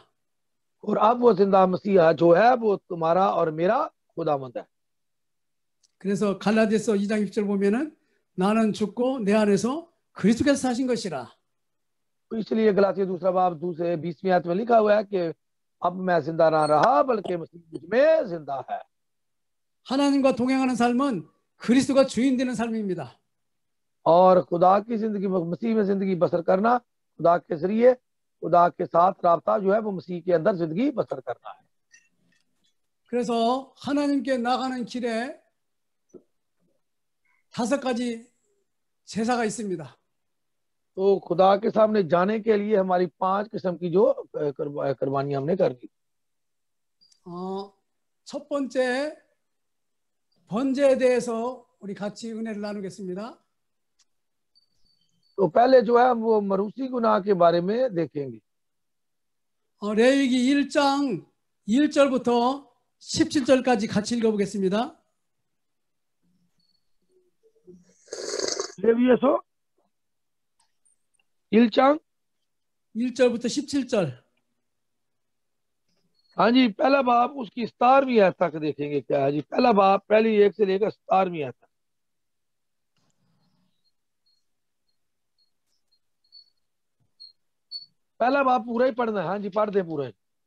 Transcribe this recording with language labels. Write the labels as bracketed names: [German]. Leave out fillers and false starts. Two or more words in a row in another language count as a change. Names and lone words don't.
[Urdu] اور اب وہ زندہ مسیحا جو ہے وہ تمہارا اور میرا خداوند ہے. [Korean] 그래서 갈라디아서 2장 6절 보면은 나는 죽고 내 안에서 그리스도께서 사신 것이라. [Urdu] اس لیے گلتیہ دوسرا باب دوسرے 20ویں آیت میں لکھا ہوا ہے کہ اب میں زندہ نہ رہا بلکہ مسیح مجھ میں زندہ ہے. [Korean] 하나님과 동행하는 삶은 그리스도가 주인 되는 삶입니다. [Urdu] اور خدا کی زندگی مسیح میں زندگی بسر کرنا، خدا کے ذریعے خدا کے ساتھ رابطہ جو ہے وہ مسیح کے اندر زندگی بسر کرنا ہے. [Korean] 그래서 하나님께 나가는 길에 5가지 제사가 있습니다. [Urdu] تو خدا کے سامنے جانے کے لیے ہماری 5 قسم کی جو قربانی ہم نے کرنی. [Korean] 첫 번째 번제에 대해서 우리 같이 은혜를 나누겠습니다. [Urdu] تو پہلے جو ہے وہ مروسی گناہ کے بارے میں دیکھیں گے. [Korean] 레위기 1장 1절부터 17절까지 같이 읽어보겠습니다. 레위기서 1장 1절부터 17절. [Urdu] ہاں جی، پہلا باب اس کی 17ویں آیت تک دیکھیں گے کیا ہے جی. پہلا باب پہلی 1 سے لے کر 17ویں آیت تک۔ پہلا باب پورا ہی پڑھنا ہے. ہاں جی، پڑھ دے پورا ہی.